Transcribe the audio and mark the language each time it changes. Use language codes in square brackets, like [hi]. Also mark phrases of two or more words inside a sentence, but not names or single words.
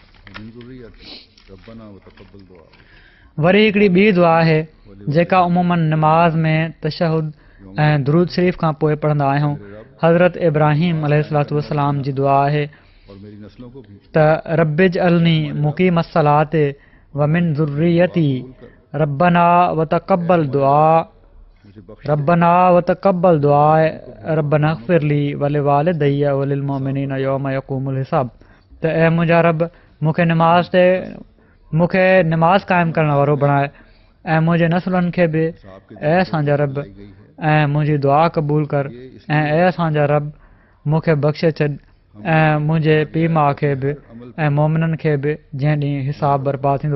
[sd] वरी हिकिड़ी ॿी दुआ आहे जेका उमूमन नमाज़ में तशहुद ऐं दुरूद शरीफ़ खां पोइ पढ़ंदा आहियूं। हज़रत इब्राहिम अलैहिस्सलाम जी दुआ आहे त [ar] رب اجعلني مقيم الصلاة ومن ذريتي ربنا وتقبل دعاء ربنا وتقبل دعاء ربنا اغفر لي ولوالدي وللمؤمنين يوم يقوم الحساب. [sd] त ऐं मुंहिंजा रब मूंखे निमाज़ क़ाइमु करण वारो बणाए ऐं मुंहिंजे नसलनि खे बि ऐं असांजा रब ऐं मुंहिंजी दुआ क़बूल कर ऐं असांजा रब मूंखे बख़्शे छॾ ऐं मुंहिंजे पीउ माउ खे बि ऐं मोमिननि खे बि जंहिं ॾींहुं हिसाब बर्पा थींदो।